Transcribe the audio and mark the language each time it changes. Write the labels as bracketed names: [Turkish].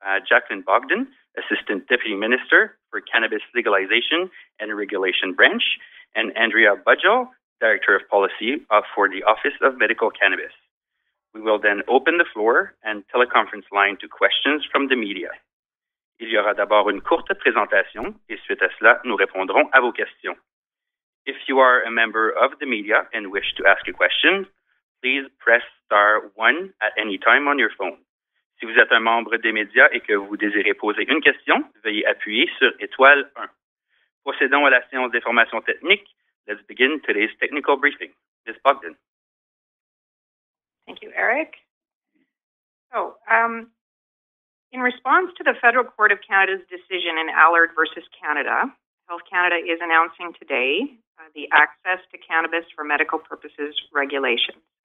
[English] Jacqueline Bogden, Assistant Deputy Minister for Cannabis Legalization and Regulation Branch, and Andrea Budgell, Director of Policy for the Office of Medical Cannabis. We will then open the floor and teleconference line to questions from the media. [French] Il y aura d'abord une courte présentation et suite à cela, nous répondrons à vos questions. [English] If you are a member of the media and wish to ask a question, please press *1 at any time on your phone. [French] Si vous êtes un membre des médias et que vous désirez poser une question, veuillez appuyer sur étoile 1. Procédons à la séance d'information technique. [English] Let's begin today's technical briefing. Ms. Bogden. Thank you, Eric. So, in response to the Federal Court of Canada's decision in Allard versus Canada, Health Canada is announcing today the Access to Cannabis for Medical Purposes regulations.